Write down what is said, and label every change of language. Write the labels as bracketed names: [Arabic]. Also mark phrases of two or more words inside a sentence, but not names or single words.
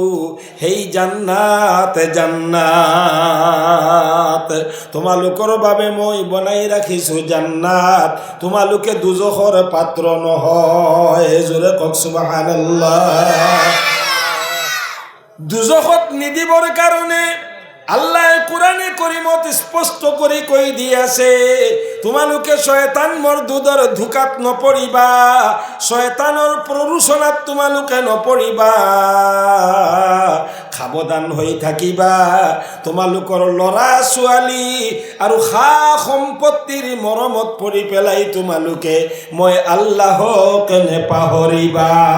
[Assamese] সেই জান্নাত জান্নাত তোমালোকৰ বাবে মই বনাই ৰাখিছোঁ জান্নাত, তোমালোকে দুজখৰ পাত্ৰ নহয়। জোৰে কওক সুবহানাল্লাহ। দুজখত নিদিবৰ কাৰণে আল্লাহ কোরআনে করিমত স্পষ্ট করে কৈ দি আছে, তোমালোকে শয়তান মরদুদর ধোকাত নপৰিবা, শয়তানৰ প্ৰৰোচনাত তোমালোকে নপৰিবা, সাৱধান হৈ থাকিবা। তোমালোকৰ ল'ৰা ছোৱালী আৰু সা সম্পত্তিৰ মৰমত পৰি পেলাই তোমালোকে মই আল্লাহক নেপাহৰিবা।